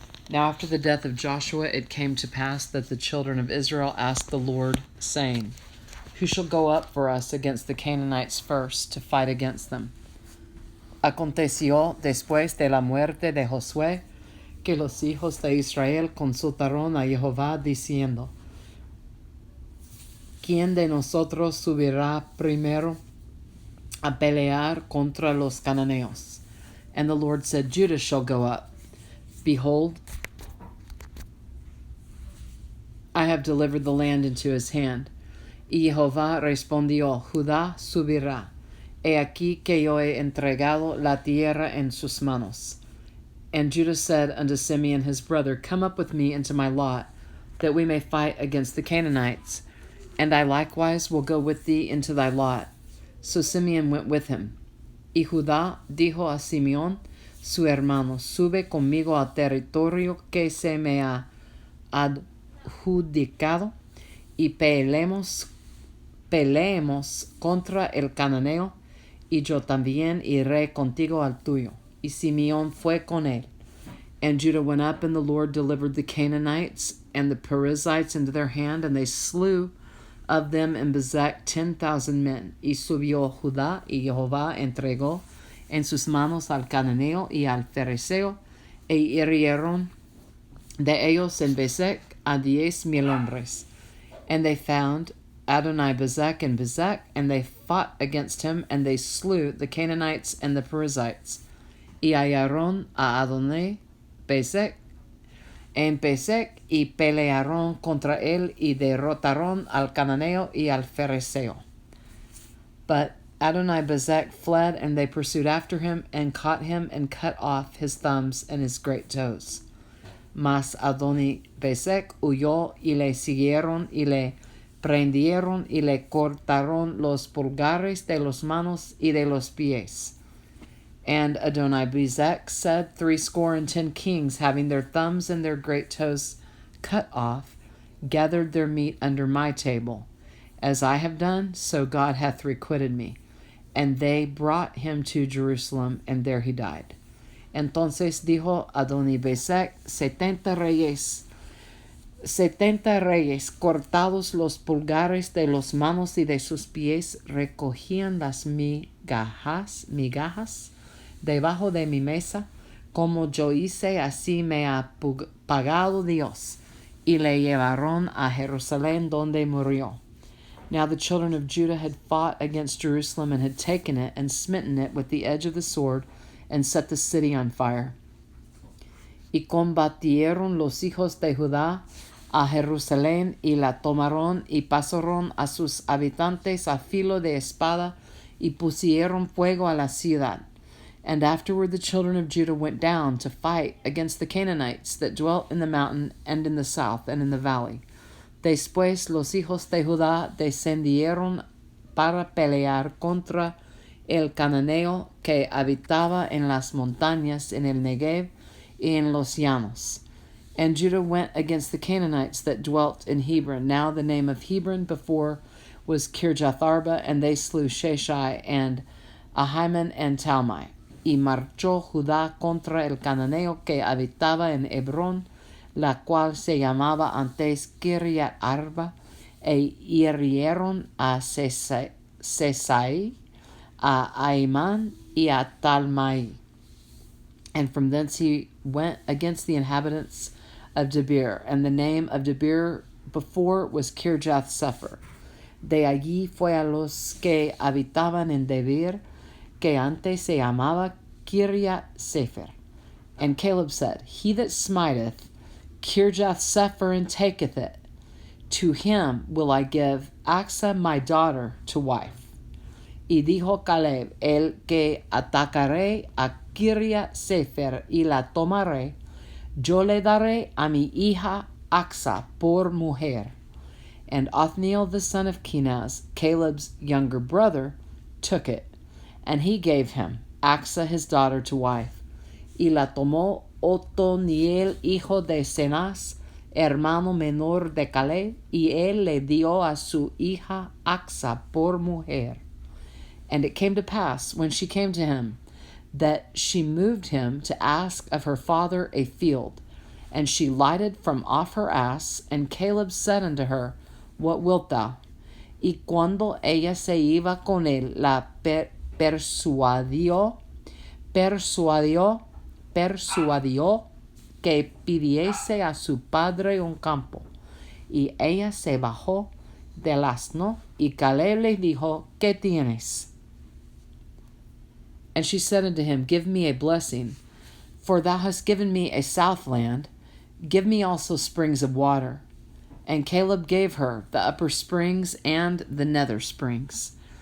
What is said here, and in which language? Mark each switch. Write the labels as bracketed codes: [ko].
[en] Now after the death of Joshua it came to pass that the children of Israel asked the Lord, saying, Who shall go up for us against the Canaanites first, to fight against them? [es] Aconteció después de la muerte de Josué, que los hijos de Israel consultaron a Jehová, diciendo, ¿Quién de nosotros subirá primero a pelear contra los cananeos? [en] And the Lord said, Judah shall go up. Behold, I have delivered the land into his hand. [es] Y Jehová respondió, Judá subirá. He aquí que yo he entregado la tierra en sus manos. [en] And Judah said unto Simeon his brother, Come up with me into my lot, that we may fight against the Canaanites. And I likewise will go with thee into thy lot. So Simeon went with him. [es] Y Judá dijo a Simeón, su hermano, Sube conmigo al territorio que se me ha adjudicado, y peleemos contra el cananeo, y yo también iré contigo al tuyo. Y Simeón fue con él. [en] And Judah went up, and the Lord delivered the Canaanites and the Perizzites into their hand, and they slew of them in Bezek 10,000 men. [es] Y subió Judá, y Jehová entregó en sus manos al cananeo y al fereceo, e hirieron de ellos en Bezek a 10,000 hombres. [en] And they found Adonibezek in Bezek, and they fought against him, and they slew the Canaanites and the Perizzites. [es] Y hallaron a Adonibezek en Bezek, y pelearon contra él, y derrotaron al cananeo y al fereceo. [en] But Adonibezek fled, and they pursued after him, and caught him, and cut off his thumbs and his great toes. [es] Mas Adoni-bezek huyó, y le siguieron, y le prendieron, y le cortaron los pulgares de los manos y de los pies. [en] And Adonibezek said, 70 kings, having their thumbs and their great toes cut off, gathered their meat under my table. As I have done, so God hath requited me. And they brought him to Jerusalem, and there he died. [es] Entonces dijo Adonibezek, 70 reyes, cortados los pulgares de los manos y de sus pies, recogían las migajas debajo de mi mesa, como yo hice, así me ha pagado Dios. Y le llevaron a Jerusalén, donde murió. [en] Now the children of Judah had fought against Jerusalem, and had taken it, and smitten it with the edge of the sword, and set the city on fire. [es] Y combatieron los hijos de Judá a Jerusalén, y la tomaron, y pasaron a sus habitantes a filo de espada, y pusieron fuego a la ciudad. [en] And afterward the children of Judah went down to fight against the Canaanites that dwelt in the mountain, and in the south, and in the valley. [es] Después los hijos de Judá descendieron para pelear contra el cananeo que habitaba en las montañas, en el Negev, y en los llanos. [en] And Judah went against the Canaanites that dwelt in Hebron. Now the name of Hebron before was Kirjatharba, and they slew Sheshai, and Ahiman, and Talmai. [es] Y marchó Judá contra el cananeo que habitaba en Hebrón, la cual se llamaba antes Kiriat Arba, e hirieron a Sesai, a Ahiman, y a Talmai. [en] And from thence he went against the inhabitants of Debir, and the name of Debir before was Kirjath Sepher. [es] De allí fue a los que habitaban en Debir, que antes se llamaba Kiriat Sefer. [en] And Caleb said, He that smiteth Kirjath Sepher and taketh it, to him will I give Axa my daughter to wife. [es] Y dijo Caleb, El que atacaré a Kiriat Sefer y la tomaré, yo le daré a mi hija Axa por mujer. [en] And Othniel the son of Kenaz, Caleb's younger brother, took it, and he gave him Axa his daughter to wife. [es] Y la tomó Otoniel hijo de Cenaz, hermano menor de Caleb, y él le dio a su hija Axa por mujer. [en] And it came to pass, when she came to him, that she moved him to ask of her father a field. And she lighted from off her ass, and Caleb said unto her, What wilt thou? [es] Y cuando ella se iba con él, la persuadió que pidiese a su padre un campo. Y ella se bajó del asno, y Caleb le dijo, ¿Qué tienes? [en] And she said unto him, Give me a blessing, for thou hast given me a south land. Give me also springs of water. And Caleb gave her the upper springs and the nether springs.